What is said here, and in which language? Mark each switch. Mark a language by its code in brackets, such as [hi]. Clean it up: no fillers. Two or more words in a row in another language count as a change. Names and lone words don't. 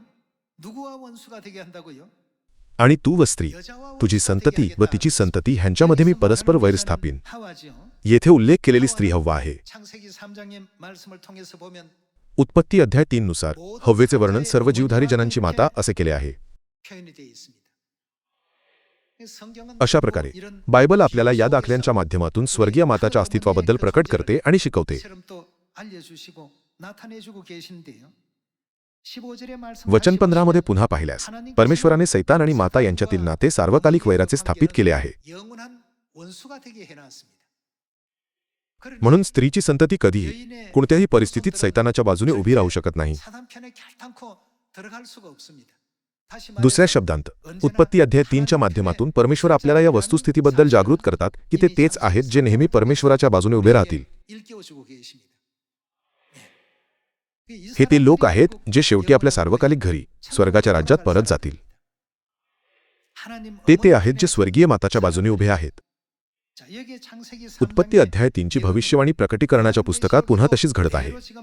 [mr] आणि तू व स्त्री, तुझी संतती व तिची संतती ह्यांच्यामध्ये मी परस्पर वैर स्थापीन. येथे उल्लेख केलेली स्त्री हव्वा आहे. उत्पत्ती अध्याय 3 नुसार हव्वेचे वर्णन सर्व जीवधारी जनांची माता असे केले आहे. [ko] 표현이 되어 있습니다. 성경은 [mr] अशा प्रकारे [ko] 이런 [mr] बायबल आपल्याला या दाखल्यांच्या माध्यमातून स्वर्गीय माताच्या अस्तित्वाबद्दल प्रकट करते आणि शिकवते. [ko] 처럼 또 알려주시고 나타내주고 계시는데요. 15절의 [mr] वचन 15 मध्ये पुन्हा पाहिल्यास परमेश्वराने सैतान आणि माता यांच्यातील नाते सार्वकालिक वैराचे स्थापित केले आहे. [ko] 영원한 원수가 되게 해놨습니다. [mr] म्हणून स्त्रीची संतती कधीही कोणत्याही परिस्थितीत सैतानाच्या बाजूने उभी राहू शकत नाही. [ko] 사단 편에 결단코 들어갈 수가 없습니다. 다시 [mr] दुसऱ्या शब्दांत उत्पत्ती अध्याय 3च्या माध्यमातून परमेश्वर आपल्याला या वस्तुस्थितीबद्दल जागृत करतात की ते तेच आहेत जे नेहमी परमेश्वराच्या बाजूने उभे राहतील. [ko] 일깨워주고 계십니다. [mr] हे ते लोक आहेत जे शेवटी आपल्या सार्वकालिक घरी स्वर्गाच्या राज्यात परत जातील. ते आहेत जे स्वर्गीय माताच्या बाजूने उभे आहेत. उत्पत्ती अध्याय 3ची भविष्यवाणी प्रकटीकरणाच्या पुस्तकात पुन्हा तशीच घडत आहे.